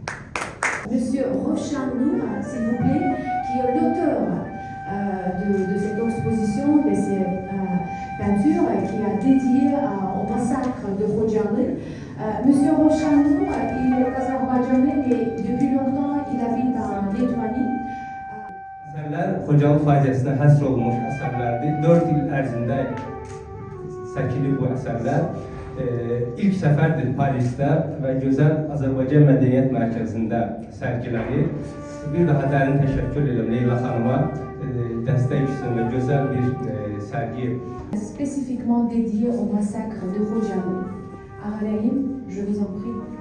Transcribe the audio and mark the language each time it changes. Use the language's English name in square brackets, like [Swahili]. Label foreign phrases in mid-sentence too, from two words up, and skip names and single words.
[French] Monsieur Roshan Nour, s'il vous plaît, qui est l'auteur de cette exposition, de ces peintures, qui a dédié au massacre de Khojaly. Monsieur Roshan Nour, il est azerbaïdjanais, mais depuis longtemps, il habite en Lituanie. [Azerbaijani] Əsərlər Xocalı faciəsinə həsr olunmuş əsərlərdir. 4 il ərzində səkili bu əsərlər. İlk səfərdir Parisdə və gözəl Azərbaycan Mədəniyyət Mərkəzində sərgilənir. Bir daha dərin təşəkkür edirəm Leyla xanıma, dəstək üçün və gözəl bir sərgi. [French] Spécifiquement dédié au massacre de Khojaly. Aralaïm, je vous en prie.